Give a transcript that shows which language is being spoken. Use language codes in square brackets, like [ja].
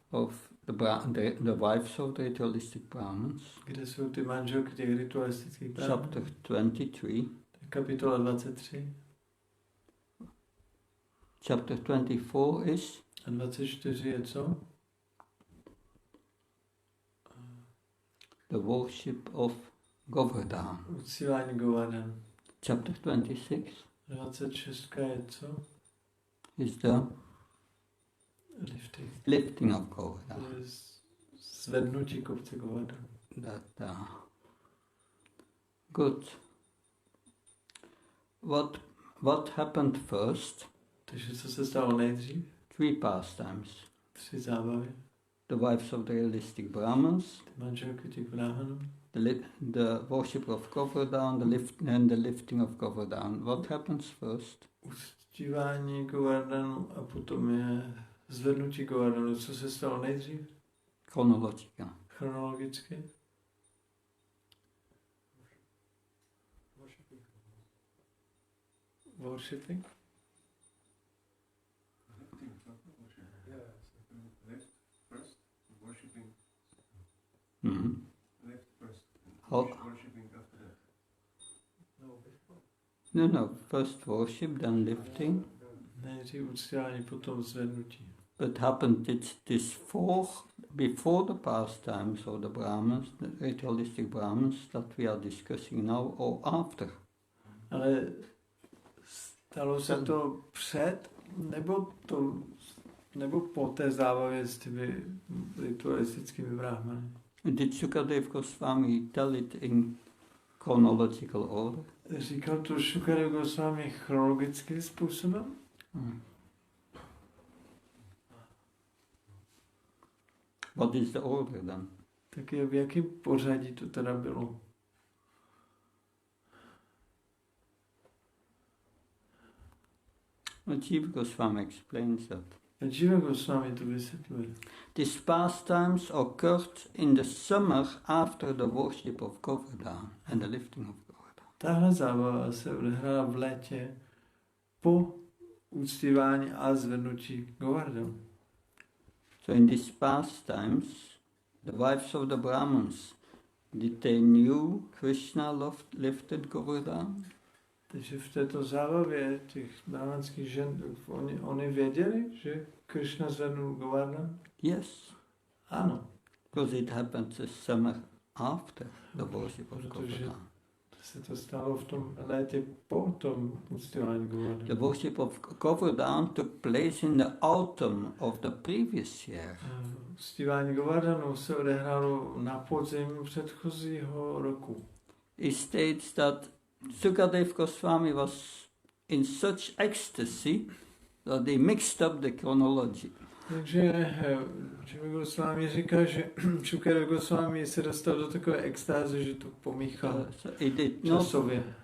[en] of the wives of the ritualistic Brahmins, [cs] kde jsou ty manželky těch ritualistických brahmanů. [en] chapter 23. [cs] Kapitola 23. [en] Chapter 24 is [cs] A 24 je co? [en] the worship of Govardhan. [cs] Uctívání Govardhan. [en] Chapter 26 [cs] 26 je co? [en] is the Lifting. lifting of Govardhan. [cs] To je zvednutí kopce Govardhan. [en] Good. What happened first? [cs] Takže co se stalo nejdřív? [en] 3 pastimes. [cs] 3 zábavy. [en] The wives of the realistic Brahmins, [cs] Ty manželky těch brahmanů. [en] the worship of Govardhan, and the lifting of Govardhan. What happens first? [cs] Uctívání Govardhanu a potom je zvednutí Govardhanu. Co se stalo nejdřív? Chronologicky. [en] Worshipping. Mm-hmm. Lift first. Oh. Worshipping after that. No. First worship, then lifting. [cs] Nejdřív uctívání, potom zvednutí. [en] But happened this before the pastimes of the Brahmins, the ritualistic Brahmins that we are discussing now, or after? [cs] Ale stalo se to před, nebo to nebo po té zábavě s těmi ritualistickými bráhmany. [en] Did Sukadeva Goswami tell it in chronological order? [cs] Říkal to Šukadeva Goswami chronologickým způsobem? [en] What is the order then? [cs] Tak je v jakém pořadí to teda bylo? [en] Jiva Goswami explains that. [cs] Jiva Goswami to vysvětluje. [en] These pastimes occurred in the summer after the worship of Govardhan and the lifting of Govardhan. [cs] Tahle zábava se odehrála v létě po uctívání a zvednutí Govardhanu. [en] So in these pastimes, the wives of the Brahmins, did they knew Krishna lifted Govardhan? [cs] Takže v této zábavě těch brahmanských žen, oni věděli, že Krishna zvednul Govardhan? [en] Yes. [cs] Ano. [en] Because it happened the summer after the worship of Govardhan. [cs] Se to stalo v tom létě po tom uctívání Govardhanu. [en] The worship of Govardhan took place in the autumn of the previous year. [cs] Uctívání Govardhanu se odehrálo na podzim předchozího roku. [en] He states that Sukadeva Goswami was in such ecstasy that they mixed up the chronology. [cs] Takže Jiva Goswami říká, že Šukadeva Goswami se dostal do takové extáze, že to pomíchal časově.